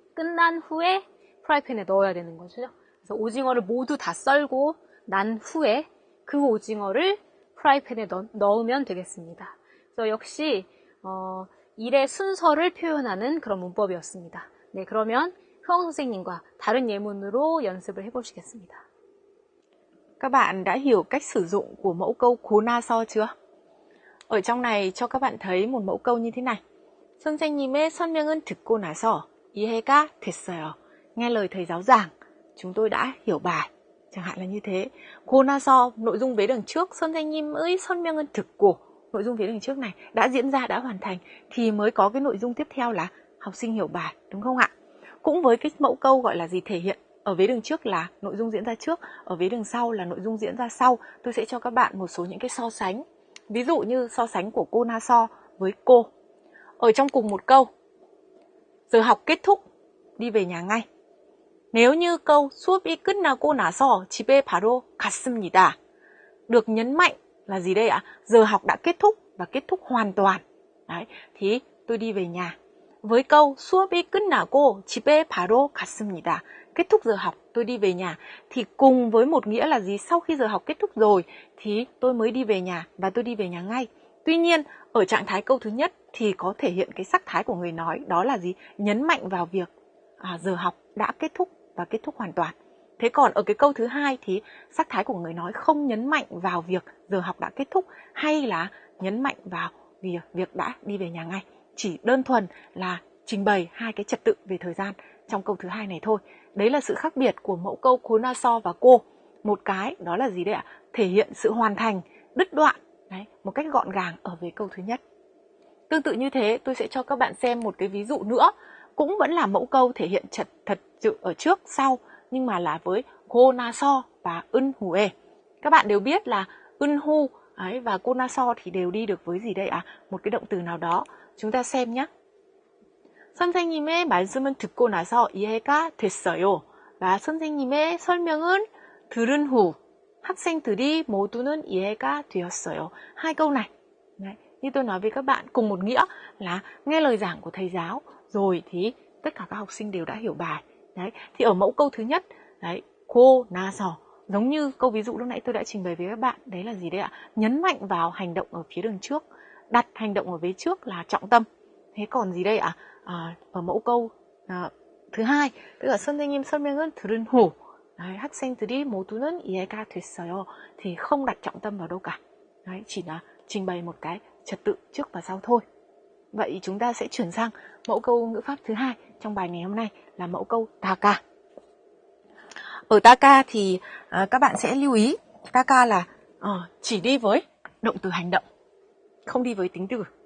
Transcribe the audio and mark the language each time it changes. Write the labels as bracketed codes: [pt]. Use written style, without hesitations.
[ko] 끝난 후에 프라이팬에 넣어야 되는 거죠. 그래서 오징어를 모두 다 썰고 난 후에 그 오징어를 프라이팬에 넣으면 되겠습니다. 그래서 역시 일의 순서를 표현하는 그런 문법이었습니다. 네, 그러면 효영 선생님과 다른 예문으로 연습을 해보시겠습니다. [vi] Các bạn đã hiểu cách sử dụng của mẫu câu cố na so chưa? Ở trong này cho các bạn thấy một mẫu câu như thế này. [ko] 선생님의 설명은 듣고 나서 이해가 됐어요. [vi] Nghe lời thầy giáo giảng, chúng tôi đã hiểu bài. Chẳng hạn là như thế. cố na so, nội dung vế đằng trước, [ko] 선생님의 설명은 듣고, [vi] nội dung vế đằng trước này đã diễn ra, đã hoàn thành, thì mới có cái nội dung tiếp theo là học sinh hiểu bài, đúng không ạ? Cũng với cái mẫu câu gọi là gì thể hiện, ở vế đằng trước là nội dung diễn ra trước, ở vế đằng sau là nội dung diễn ra sau. Tôi sẽ cho các bạn một số những cái so sánh. Ví dụ như so sánh của cô Na So với cô. Ở trong cùng một câu, giờ học kết thúc, đi về nhà ngay. Nếu như câu [ko] 수업이 끝나고 나서 집에 바로 갔습니다. [vi] Được nhấn mạnh là gì đây ạ? Giờ học đã kết thúc và kết thúc hoàn toàn. Đấy, thì tôi đi về nhà. Với câu [ko] 수업이 끝나고 집에 바로 갔습니다. [vi] Kết thúc giờ học, tôi đi về nhà. Thì cùng với một nghĩa là gì? Sau khi giờ học kết thúc rồi thì tôi mới đi về nhà và tôi đi về nhà ngay. Tuy nhiên, ở trạng thái câu thứ nhất thì có thể hiện cái sắc thái của người nói. Đó là gì? Nhấn mạnh vào việc giờ học đã kết thúc và kết thúc hoàn toàn. Thế còn ở cái câu thứ hai thì sắc thái của người nói không nhấn mạnh vào việc giờ học đã kết thúc hay là nhấn mạnh vào việc đã đi về nhà ngay. Chỉ đơn thuần là trình bày hai cái trật tự về thời gian trong câu thứ hai này thôi. Đấy là sự khác biệt của mẫu câu cố na so và cô. Một cái đó là gì đấy ạ? Thể hiện sự hoàn thành, đứt đoạn, đấy, một cách gọn gàng ở về câu thứ nhất. Tương tự như thế, tôi sẽ cho các bạn xem một cái ví dụ nữa. Cũng vẫn là mẫu câu thể hiện thật sự ở trước, sau, nhưng mà là với cô na so và ân hue. Các bạn đều biết là ân hu và cô na so thì đều đi được với gì đây ạ? Một cái động từ nào đó. Chúng ta xem nhé. [ko] 선생님의 말씀은 듣고 나서 이해가 됐어요. và 선생님의 설명은 들은 후 학생들이 모두는 이해가 되었어요. [vi] Hai câu này, đấy, như tôi nói với các bạn, cùng một nghĩa là nghe lời giảng của thầy giáo rồi thì tất cả các học sinh đều đã hiểu bài. Đấy, thì ở mẫu câu thứ nhất, đấy, cô na so, giống như câu ví dụ lúc nãy tôi đã trình bày với các bạn, đấy là gì đấy ạ? Nhấn mạnh vào hành động ở phía đường trước, đặt hành động ở vế trước là trọng tâm. Thế còn gì đây ạ? Ở mẫu câu thứ hai, tức là [ko] 선생님 설명은 들은 후 학생들이 모두는 이해가 됐어요. [vi] Thì không đặt trọng tâm vào đâu cả. Đấy, chỉ là trình bày một cái trật tự trước và sau thôi. Vậy chúng ta sẽ chuyển sang mẫu câu ngữ pháp thứ hai trong bài ngày hôm nay là mẫu câu taka. Ở taka thì các bạn sẽ lưu ý, taka là chỉ đi với động từ hành động, không đi với tính từ.